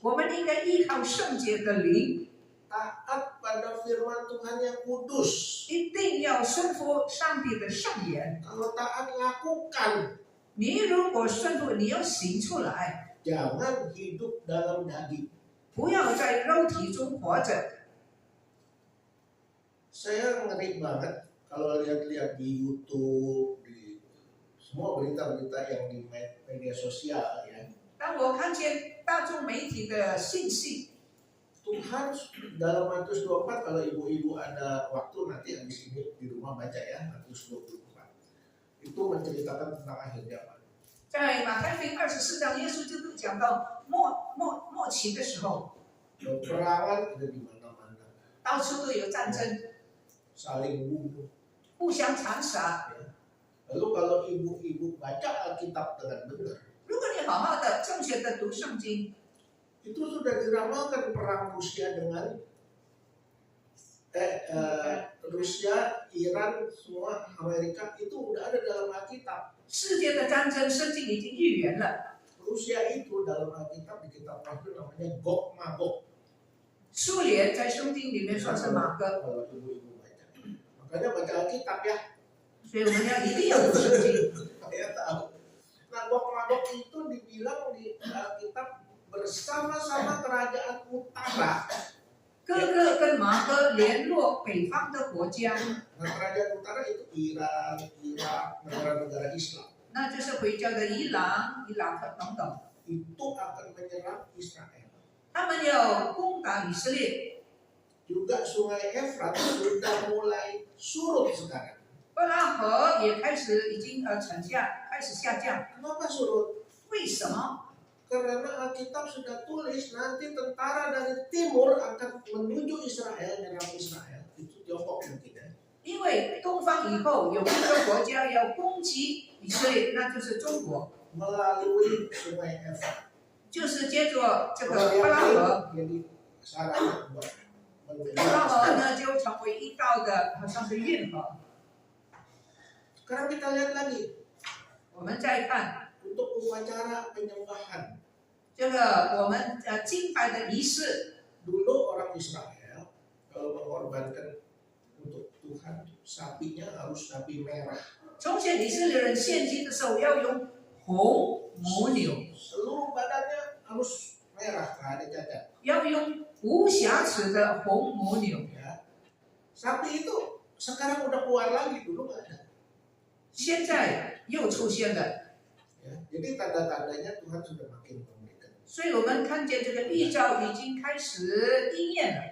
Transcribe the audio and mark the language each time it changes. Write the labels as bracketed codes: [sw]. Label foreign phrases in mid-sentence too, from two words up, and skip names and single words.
[zh] 我们应该依靠圣洁的灵， [id] Taat pada firman Tuhan yang kudus. [zh] 一定要顺服上帝的圣言。 [id] Kalau taat lakukan. [zh] 你如果顺服，你要行出来， [id] Jangan hidup dalam daging. [zh] 不要在肉体中活着。 [id] Saya ngeri banget kalau lihat-lihat di YouTube, di semua berita-berita yang di media sosial ya. [zh] 当我看见大众媒体的信息， [id] Tuhan dalam Matius 24, kalau ibu-ibu ada waktu nanti habis ini di rumah baca ya, Matius 24. Itu menceritakan tentang akhir zaman. [zh] 在马太福音24章，耶稣基督讲到末期的时候， [id] Peperangan ada di mana-mana, [zh] 到处都有战争， [id] saling bunuh. [zh] 互相残杀。 [id] Lalu kalau ibu-ibu baca Alkitab dengan benar, [zh] 如果你好好的、正确的读圣经， [id] itu sudah diramalkan perang Rusia dengan Rusia, Iran, semua Amerika itu udah ada dalam Alkitab. [zh] 世界的战争，圣经已经预言了。 [id] Rusia itu dalam Alkitab di kitab Wahyu namanya Gog Magog. [zh] 苏联在圣经里面说是马哥， [id] Kalau ibu-ibu baca, makanya baca Alkitab ya. [zh] 所以我们一定要读圣经。 [id] Saya tahu. Nah, Gog Magog itu dibilang di Alkitab bersama-sama kerajaan utara. [zh] 各个跟马哥联络北方的国家， [id] Nah, kerajaan utara itu Iran, Irak, negara-negara Islam. [zh] 那就是回教的伊朗、伊拉克等等， [id] Itu akan menyerang Israel. [zh] 他们要攻打以色列。 [id] Juga sungai Efrat sudah mulai surut sekarang. [zh] 伯拉河也已经开始下降。 [id] Kenapa surut? [zh] 为什么？ [id] Karena Alkitab sudah tulis nanti tentara dari timur akan menuju Israel, menyerang Israel. Itu Tiongkok mungkin ya. [zh] 因为东方以后有一个国家要攻击以色列，那就是中国， [id] Melalui sungai Efrat. [zh] 就是接着这个伯拉河。 [id] Jadi sarana buat [zh] 伯拉河呢就成为一道的，好像是运河。 [id] Sekarang kita lihat lagi [zh] 我们再看 [id] untuk upacara penyembahan. [zh] 这个我们敬拜的仪式， [id] Dulu orang Israel kalau mengorbankan untuk Tuhan, sapinya harus sapi merah. [zh] 从前以色列人献祭的时候要用红母牛， [id] Seluruh badannya harus merah, nggak ada cacat. [zh] 要用无瑕疵的红母牛。 [id] Ya. Sapi itu sekarang udah keluar lagi, dulu nggak ada. [zh] 现在又出现了， [id] Ya. Jadi tanda-tandanya Tuhan sudah makin memberikan. [zh] 所以我们看见这个预兆已经开始应验了。